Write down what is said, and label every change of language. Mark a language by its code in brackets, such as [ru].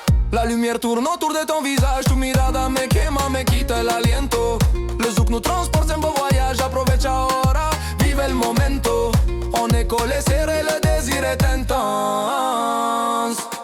[fr] La lumière tourne autour de ton visage. [es] Tu mirada me quema, me quita el aliento. [fr] Le zouk nous transporte en beau voyage. [es] Aprovecha ahora, vive el momento. [fr] On est collé serré, le désir est intense.